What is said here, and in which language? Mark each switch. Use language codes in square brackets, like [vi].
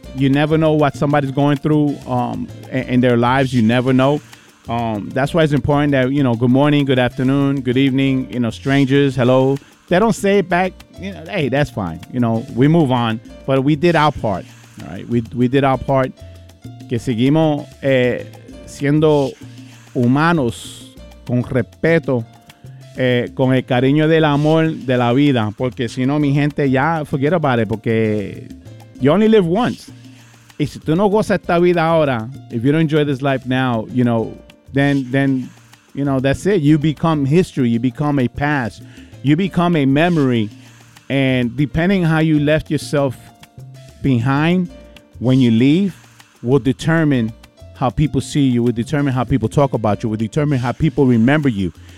[en] You never know what somebody's going through in their lives. You never know. That's why it's important that, you know, good morning, good afternoon, good evening, you know, strangers, hello. They don't say it back, you know, hey, that's fine. You know, we move on, but we did our part, all right? We did our part. [es] Que seguimos siendo humanos con respeto, con el cariño del amor de la vida. Porque si no, mi gente, ya forget about it, porque you only live once. [en] Y si tú no gozas esta vida ahora, if you don't enjoy this life now, you know, then, you know, that's it. You become history. You become a past. You become a memory. And depending how you left yourself behind when you leave will determine how people see you, will determine how people talk about you, will determine how people remember you.